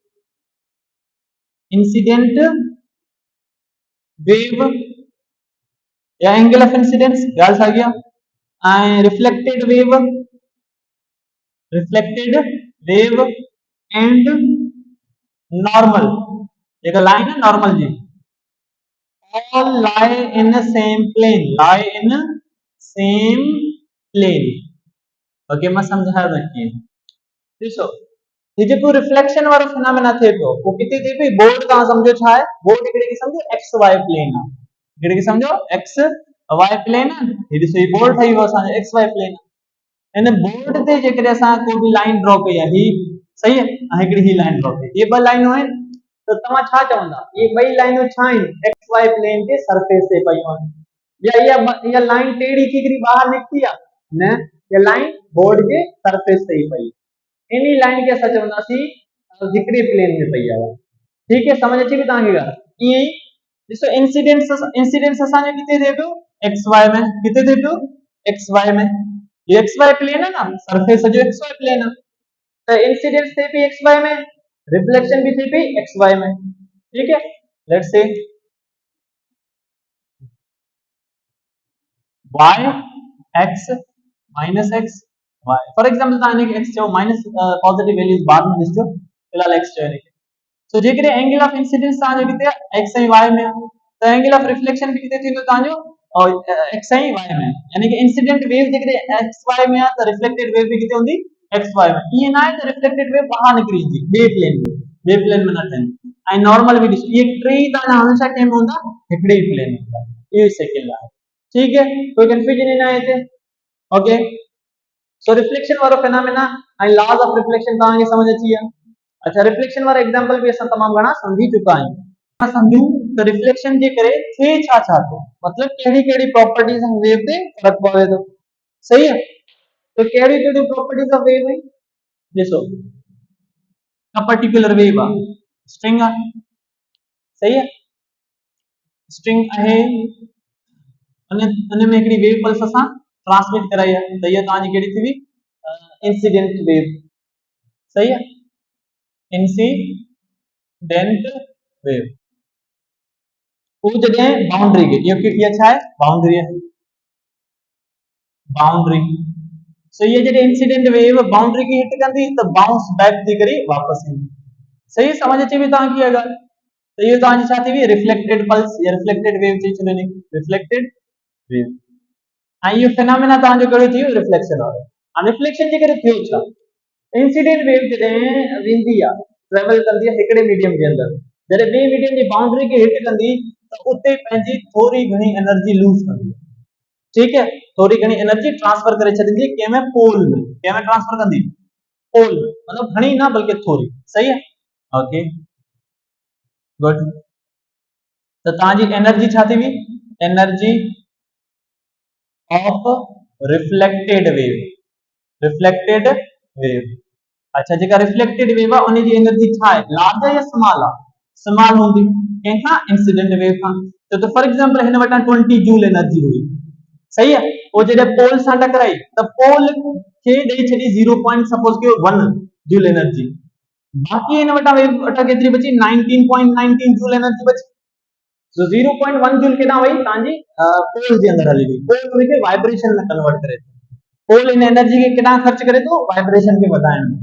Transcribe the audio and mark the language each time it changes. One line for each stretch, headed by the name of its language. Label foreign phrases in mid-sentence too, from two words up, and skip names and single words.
English: incident wave ya angle of incidence,
Sindhi: ॻाल्हि छा गया, ऐं
English: reflected wave, reflected wave and normal,
Sindhi: जेका लाइन है नॉर्मल जी,
English: all lie in the same plane, lie in same plane।
Sindhi: ओके, मां समझाया थो कीअं। ॾिसो, ये जेको रिफ्लेक्शन वारो फिनोमेना थिए थो, वो किथे थिए पई? बोर्ड तव्हां सम्झो छा आहे? बोर्ड हिकिड़े खे सम्झो
English: x y plane
Sindhi: आहे, हिकिड़े खे सम्झो
English: x y plane
Sindhi: आहे। हे ॾिसो, ये बोर्ड ठही वियो असांजो
English: x y plane
Sindhi: आहे। इन बोर्ड ते जेकॾहिं असां को बि
English: line draw
Sindhi: कई आहे, ही सही है, ऐं हिकिड़ी ही
English: line draw
Sindhi: कई, ये ॿ लाइनूं आहिनि, तो तव्हां छा चवंदा? ये ॿई लाइनूं छा आहिनि?
English: x y plane
Sindhi: जे सरफेस ते पयूं आहिनि, या इहा लाइन टेढ़ी थी करे ॿाहिरि निकिती आहे? न, ये लाइन बोर्ड जे सरफेस ते ही पई। इन्हीं लाइन के असां चवंदासीं हिकिड़े प्लेन में पई आहे।
Hindi: ठीक है,
Sindhi: समझ अची वई तव्हांखे ॻाल्हि? ईअं ई ॾिसो, इंसिडेंस असांजो किथे थिए पियो?
English: x y
Sindhi: में। किथे थिए पियो?
English: x y mein.
Sindhi: ये
English: x y plane
Sindhi: है ना, सरफेस जो
English: x y plane
Sindhi: है, तो इंसिडेंस थे भी
English: x y
Sindhi: में, रिफ्लेक्शन भी थे भी
English: x y
Sindhi: में।
Hindi: ठीक है,
English: let's say
Sindhi: y x माइनस x y,
English: for example
Sindhi: तव्हां इनखे x चयो,
English: minus positive values
Sindhi: बाद में ॾिसजो, फिलहाल x चयो इनखे। सो जेकॾहिं
English: angle of incidence
Sindhi: तव्हांजो किथे आहे? x ऐं y में आहे, त
English: angle of reflection
Sindhi: भी किथे थींदो तव्हांजो? x ऐं y में, यानी कि
English: incident wave
Sindhi: जेकॾहिं x y में आहे, त
English: reflected wave
Sindhi: भी किथे हूंदी? x y में। ईअं न आहे त
English: reflected wave
Sindhi: ॿाहिरि निकिरी ईंदी ॿिए प्लेन में न ठहंदी। ऐं नॉर्मल भी ॾिसो, ये टे ई तव्हांजा हमेशा कंहिं में हूंदा? हिकिड़े ही प्लेन में हूंदा। इहो सेकंड आहे।
Hindi: ठीक है,
Sindhi: कोई कंफ्यूजन ही ना है हिते? ओके, सो रिफ्लेक्शन वारो फिनोमेना ऐं
English: laws of reflection
Sindhi: तव्हांखे समझ अची विया। अच्छा, रिफ्लेक्शन वारा एग्जांपल भी असां तमामु घणा समझी चुका आहियूं। असां सम्झूं त रिफ्लेक्शन जे करे थिए छा छा थो, मतलब कहिड़ी कहिड़ी
English: properties of wave
Sindhi: ते फर्क पवे थो।
Hindi: सही है,
Sindhi: तो कहिड़ी कहिड़ी
English: properties of wave
Sindhi: आहिनि? ॾिसो,
English: a particular wave
Sindhi: आहे, स्ट्रिंग आहे,
Hindi: सही है,
Sindhi: स्ट्रिंग आहे उन में हिकिड़ी
English: wave pulse
Sindhi: असां ट्रांसमिट कराई है, त इहा तव्हांजी कहिड़ी थी हुई
English: incident wave.
Hindi: सही है,
English: incident wave
Sindhi: वो जगह बाउंड्री के ये अच्छा है बाउंड्री है, बाउंड्री। सो ये जॾहिं
English: incident wave
Sindhi: बाउंड्री की हिट कंदी त
English: bounce back
Sindhi: थी करे वापस ईंदी। सही समझ अचे पई तव्हांखे अगरि त इहो तव्हांजी छा थी हुई
English: reflected pulse
Sindhi: या
English: reflected wave
Sindhi: चई छॾियो,
English: reflected wave.
Sindhi: ऐं इहो फिनोमेना तव्हांजो कहिड़ो थी वियो रिफ्लेक्शन वारो। हाणे रिफ्लेक्शन जे करे थियो छा,
English: incident wave
Sindhi: जॾहिं वेंदी आहे ट्रेवल कंदी आहे हिकिड़े मीडियम जे अंदरि, जॾहिं ॿिए मीडियम जी बाउंड्री खे हिट कंदी त उते पंहिंजी थोरी घणी एनर्जी लूज़ कंदी,
Hindi: ठीक है,
Sindhi: थोड़ी घणी एनर्जी ट्रांसफर करे छॾींदी कंहिंमें पोल में, कंहिंमें ट्रांसफर कंदी पोल में, मतलब घणी ना बल्कि थोड़ी।
Hindi: सही है,
English: ok good.
Sindhi: तो तव्हांजी एनर्जी छा थी हुई,
English: energy of reflected wave, reflected wave.
Sindhi: अच्छा जेका रिफ्लेक्टेड वेव आहे उन जी एनर्जी छा है, लार्ज है या स्मॉल आहे, स्मॉल हूंदी कंहिंखां
English: incident wave
Sindhi: खां। तो फॉर एग्जांपल हिन वटां 20
English: joule energy
Sindhi: हुई,
Hindi: सही है,
Sindhi: वो जॾहिं पोल सां टकराई त पोल खे ॾेई छॾी 0. सपोज कयो 1
English: joule energy,
Sindhi: बाक़ी हिन वटां वेव वटां केतिरी बची 19.19
English: joule energy
Sindhi: बची। सो 0.1 जूल केॾां वई तव्हांजी पोल जे अंदरि हली वई, पोल हुनखे वाइब्रेशन में कन्वर्ट करे थो, पोल इन एनर्जी खे केॾां ख़र्च करे थो वाइब्रेशन खे वधाइण में।